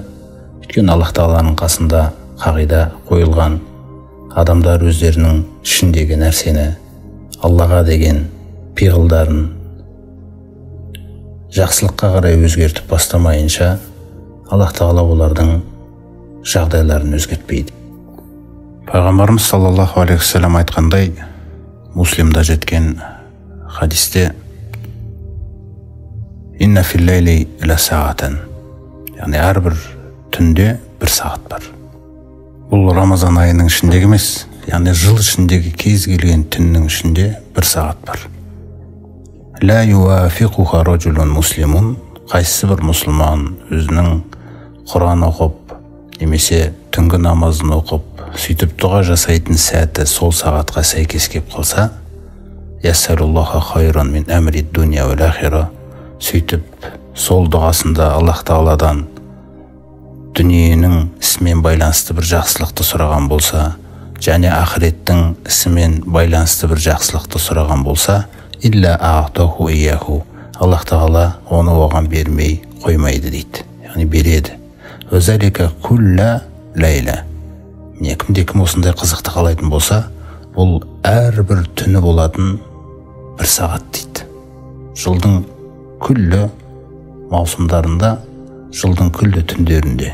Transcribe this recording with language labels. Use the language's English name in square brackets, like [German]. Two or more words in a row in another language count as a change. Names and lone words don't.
[Kazakh] Өйткені Аллах тағаланың қасында қағида қойылған, адамдар өздерінің ішіндегі нәрсені, Аллаға деген пиғылдарын жақсылыққа қарай өзгертіп бастамайынша, Аллах тағала олардың жағдайларын өзгертпейді. Пайғамбарымыз [Arabic] صلى الله عليه وسلم [Kazakh] айтқандай, Муслимда жеткен хадисте, [Arabic] إن في الليل لساعة, [Kazakh] яғни әрбір түнде бір сағат бар. Бұл Рамазан айының ішіндегі емес, яғни жыл ішіндегі кез келген түннің ішінде бір сағат бар. [Arabic] لا يوافقها رجل مسلم, [Kazakh] қайсы бір мұсылман өзінің Құран оқып, немесе түнгі намазын оқып, сөйтіп дұға жасайтын сәті сол сағатқа сәйкес кеп қалса, [Arabic] يسأل الله خيرا من أمر الدنيا والآخرة, [Kazakh] сөйтіп сол дұғасында Аллах тағаладан дүниенің ісімен байланысты бір жақсылықты сұраған болса, және ақыреттің ісімен байланысты бір жақсылықты сұраған болса, [Arabic] إلا أعطاه إياه, [Kazakh] Аллах тағала оны оған бермей қоймайды дейді, яғни береді. [Arabic] وذلك كل ليلة. [Kazakh] Міне кімде-кім осындай қызықты қалайтын болса, бұл әрбір түні болатын бір сағат дейді. Жылдың күллі маусымдарында, жылдың күллі түндерінде.